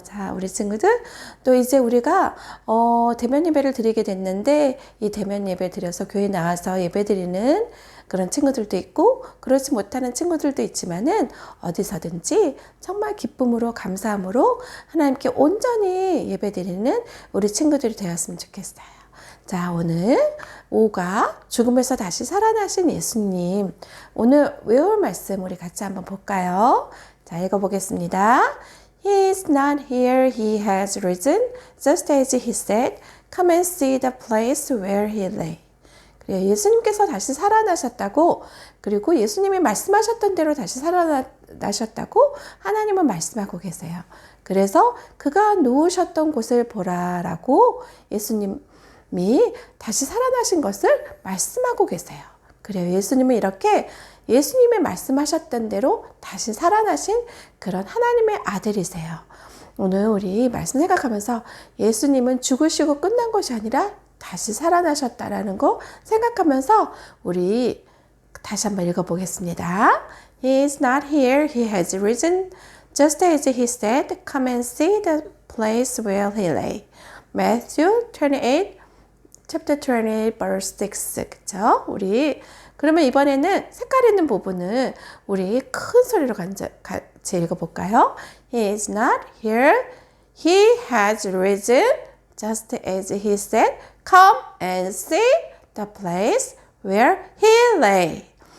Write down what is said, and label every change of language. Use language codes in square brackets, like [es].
[ko] 자, 우리 친구들 또 이제 우리가 대면 예배를 드리게 됐는데 이 대면 예배 드려서 교회 나와서 예배 드리는 그런 친구들도 있고 그렇지 못하는 친구들도 있지만은 어디서든지 정말 기쁨으로 감사함으로 하나님께 온전히 예배드리는 우리 친구들이 되었으면 좋겠어요. 자, 오늘 5가 죽음에서 다시 살아나신 예수님, 오늘 외울 말씀 우리 같이 한번 볼까요? 자, 읽어보겠습니다. [en] He is not here, he has risen, just as he said. Come and see the place where he lay. [ko] 예수님께서 다시 살아나셨다고, 그리고 예수님이 말씀하셨던 대로 다시 살아나셨다고 하나님은 말씀하고 계세요. 그래서 그가 누우셨던 곳을 보라라고 예수님이 다시 살아나신 것을 말씀하고 계세요. 그래요. 예수님은 이렇게 예수님이 말씀하셨던 대로 다시 살아나신 그런 하나님의 아들이세요. 오늘 우리 말씀 생각하면서 예수님은 죽으시고 끝난 것이 아니라 다시 살아나셨다라는 거 생각하면서 우리 다시 한번 읽어보겠습니다. [en] He is not here, he has risen, just as he said. Come and see the place where he lay. Matthew 28, chapter 28, verse 6. [ko] 그쵸? 우리 그러면 이번에는 색깔 있는 부분은 우리 큰 소리로 같이 읽어볼까요? [en] He is not here, he has risen, just as he said. Come and see the place where he lay.